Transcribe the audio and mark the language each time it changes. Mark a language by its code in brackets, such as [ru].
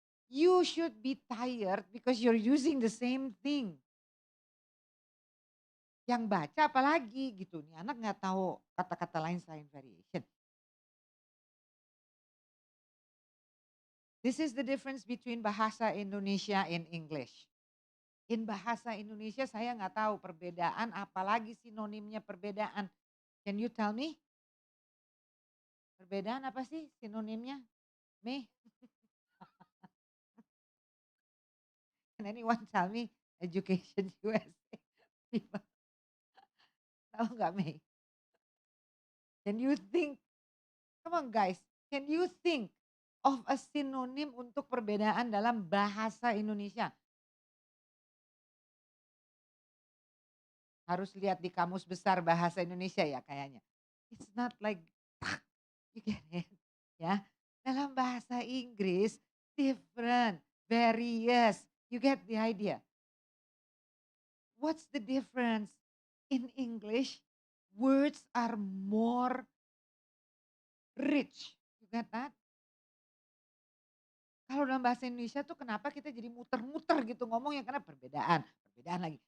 [en] You should be tired because you're using the same thing. [id] Yang baca apalagi gitu. Nih anak nggak tahu kata-kata lain selain variation. [en] This is the difference between bahasa Indonesia and English. [id] In bahasa Indonesia saya nggak tahu perbedaan, apalagi sinonimnya perbedaan. [en] Can you tell me? [id] Perbedaan apa sih sinonimnya? May? [en] Can anyone tell me? Education USA. [id] Tahu nggak May? [en] Can you think? Come on guys, can you think of a synonym [id] untuk perbedaan dalam bahasa Indonesia? Harus lihat di kamus besar bahasa Indonesia ya kayaknya. [en] It's not like you get it, ya. [id] Dalam bahasa Inggris [en] different. Various. You get the idea. What's the difference? In English, words are more rich. You get that? [id] Kalau dalam bahasa Indonesia tuh kenapa kita jadi muter-muter gitu ngomongnya karena perbedaan, perbedaan lagi.